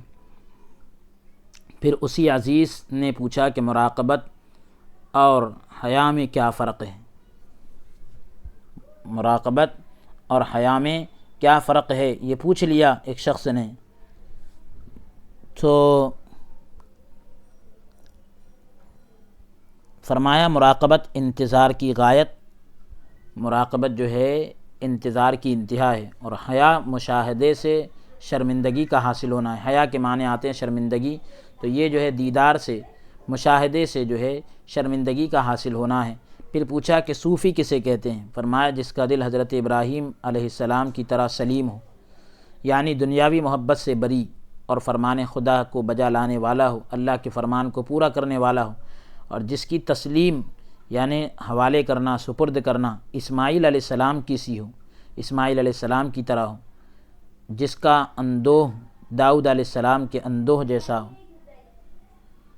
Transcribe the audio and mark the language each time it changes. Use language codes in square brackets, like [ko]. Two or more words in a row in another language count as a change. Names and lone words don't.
[ur] پھر اسی عزیز نے پوچھا کہ مراقبت اور حیا میں کیا فرق ہے؟ مراقبت اور حیا میں کیا فرق ہے، یہ پوچھ لیا ایک شخص نے۔ تو فرمایا مراقبت انتظار کی غایت، مراقبت جو ہے انتظار کی انتہا ہے، اور حیا مشاہدے سے شرمندگی کا حاصل ہونا ہے۔ حیا کے معنی آتے ہیں شرمندگی، تو یہ جو ہے دیدار سے، مشاہدے سے جو ہے شرمندگی کا حاصل ہونا ہے۔ پھر پوچھا کہ صوفی کسے کہتے ہیں؟ فرمایا جس کا دل حضرت ابراہیم [ar] علیہ السلام [ur] کی طرح سلیم ہو، یعنی دنیاوی محبت سے بری، اور فرمان خدا کو بجا لانے والا ہو، اللہ کے فرمان کو پورا کرنے والا ہو، اور جس کی تسلیم یعنی حوالے کرنا، سپرد کرنا اسماعیل [ar] علیہ السلام [ur] کی سی ہو، اسماعیل [ar] علیہ السلام [ur] کی طرح ہو، جس کا اندوہ داؤد [ar] علیہ السلام [ur] کے اندوہ جیسا ہو۔